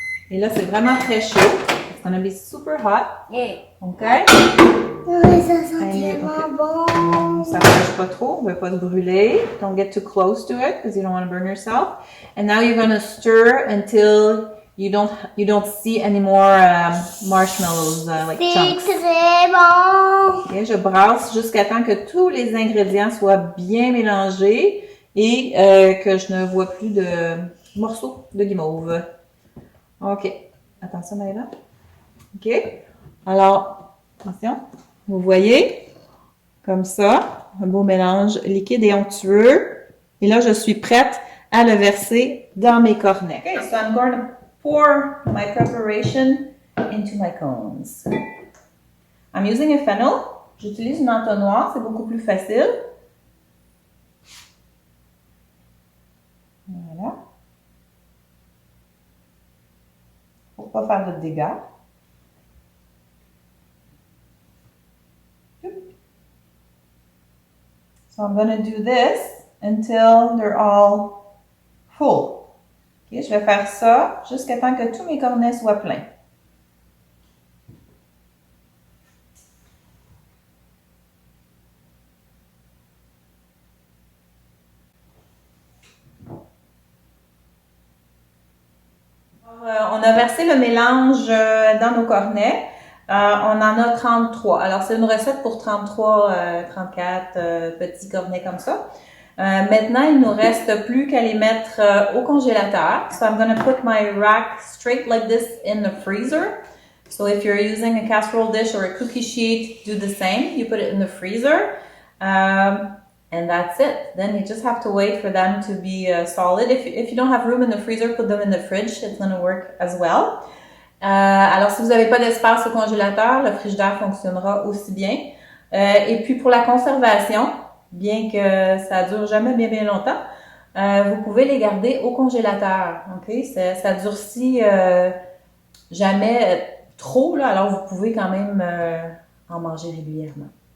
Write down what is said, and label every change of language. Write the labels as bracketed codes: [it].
[fr] Et là, c'est vraiment très chaud. [en] It's gonna be super hot. Yeah. OK? [fr] Ouais, ça sent Allez, tellement [en] OK. [fr] bon. On s'approche pas trop, on veut pas te brûler. [en] Don't get too close to it because you don't want to burn yourself. And now you're gonna stir until you don't see any more marshmallows like [fr] C'est [en] chunks. [fr] très bon. Okay, je brasse jusqu'à temps que tous les ingrédients soient bien mélangés et que je ne vois plus de morceaux de guimauve. OK. Attention, Maëva. OK. Alors, attention. Vous voyez? Comme ça. Un beau mélange liquide et onctueux. Et là, je suis prête à le verser dans mes cornets. [en] Okay, so I'm going to pour my preparation into my cones. I'm using a funnel. [fr] J'utilise une entonnoir, c'est beaucoup plus facile. Voilà. Pour pas faire de dégâts. [en] So I'm going to do this until they're all full. [fr] Okay, je vais faire ça jusqu'à temps que tous mes cornets soient pleins. On a versé le mélange dans nos cornets. On en a 33. Alors, c'est une recette pour 33, 34 petits cornets comme ça. Maintenant, il nous reste plus qu'à les mettre au congélateur. [en] So I'm going to put my rack straight like this in the freezer. So if you're using a casserole dish or a cookie sheet, do the same. You put it in the freezer. And that's it. Then you just have to wait for them to be solid. If you don't have room in the freezer, put them in the fridge. It's going to work as well. [fr] Alors, si vous n'avez pas d'espace au congélateur, le frigidaire fonctionnera aussi bien. Et puis, pour la conservation, bien que ça dure jamais bien longtemps, vous pouvez les garder au congélateur. OK? Ça durcit jamais trop, là, alors vous pouvez quand même en manger régulièrement.